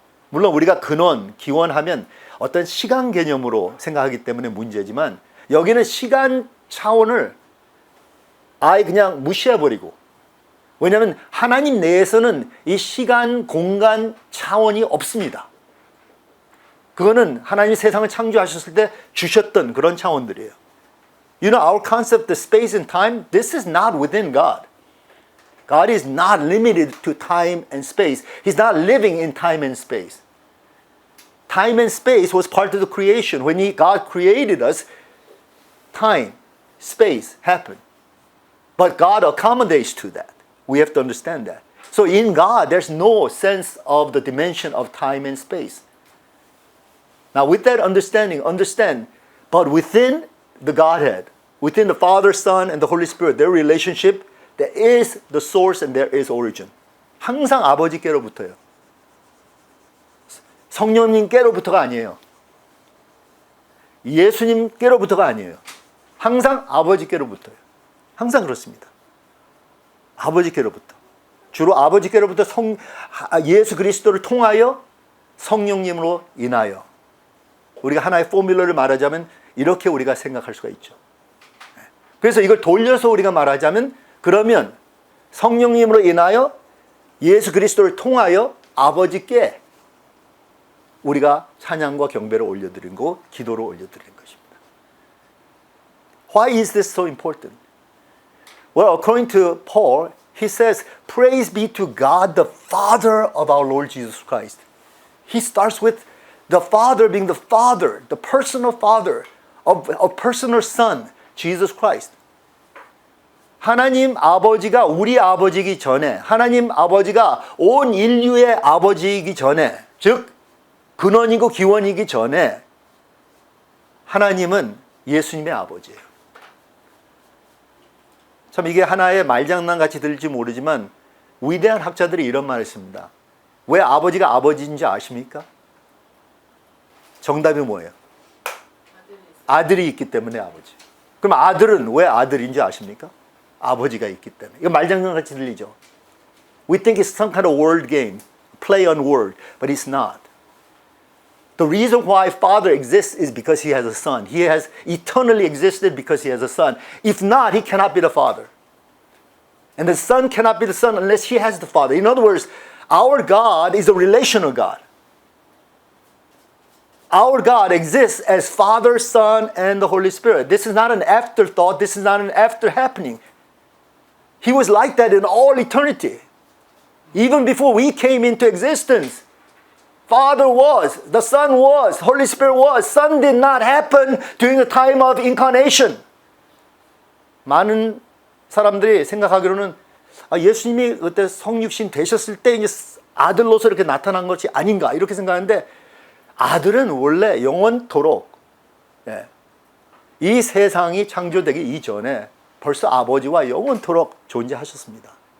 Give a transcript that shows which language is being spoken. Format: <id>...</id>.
<ko>물론 우리가 근원, 기원하면 어떤 시간 개념으로 생각하기 때문에 문제지만 여기는 시간 차원을 아예 그냥 무시해버리고, 왜냐하면 하나님 내에서는 이 시간, 공간 차원이 없습니다. 그거는 하나님이 세상을 창조하셨을 때 주셨던 그런 차원들이에요.</ko> <en>You know, our concept of space and time, this is not within God. God is not limited to time and space. He's not living in time and space. Time and space was part of the creation. When God created us, time, space happened. But God accommodates to that. We have to understand that. So in God, there's no sense of the dimension of time and space. Now with that understanding, understand, but within the Godhead, within the Father, Son, and the Holy Spirit, their relationship, there is the source and there is origin.</en> <ko>항상 아버지께로부터요. 성령님께로부터가 아니에요. 예수님께로부터가 아니에요. 항상 아버지께로부터요. 항상 그렇습니다. 아버지께로부터. 주로 아버지께로부터 예수 그리스도를 통하여 성령님으로 인하여 우리가 하나의 포뮬러를 말하자면 이렇게 우리가 생각할 수가 있죠. 그래서 이걸 돌려서 우리가 말하자면 그러면 성령님으로 인하여 예수 그리스도를 통하여 아버지께 우리가 찬양과 경배를 올려드린 거, 기도를 올려드린 것입니다.</ko> <en>Why is this so important? Well, according to Paul, he says, praise be to God, the Father of our Lord Jesus Christ. He starts with the Father being the Father, the personal Father of a personal Son, Jesus Christ.</en> <ko>하나님 아버지가 우리 아버지이기 전에, 하나님 아버지가 온 인류의 아버지이기 전에, 즉 근원이고 기원이기 전에 하나님은 예수님의 아버지예요. 참 이게 하나의 말장난 같이 들릴지 모르지만 위대한 학자들이 이런 말을 했습니다. 왜 아버지가 아버지인지 아십니까? 정답이 뭐예요? 아들이 있기 때문에 아버지. 그럼 아들은 왜 아들인지 아십니까? 아버지가 있기 때문에. 이거 말장난 같이 들리죠?</ko> <en>We think it's some kind of word game, play on word, but it's not. The reason why Father exists is because He has a Son. He has eternally existed because He has a Son. If not, He cannot be the Father. And the Son cannot be the Son unless He has the Father. In other words, our God is a relational God. Our God exists as Father, Son, and the Holy Spirit. This is not an afterthought. This is not an after happening. He was like that in all eternity. Even before we came into existence, Father was, the Son was, Holy Spirit was. Son did not happen during the time of incarnation.</en> <ko>많은 사람들이 생각하기로는 예수님이 그때 성육신 되셨을 때 이제 아들로서 이렇게 나타난 것이 아닌가 이렇게 생각하는데 아들은 원래 영원토록 이 세상이 창조되기 이전에 벌써 아버지와 영원토록 존재하셨습니다.</ko>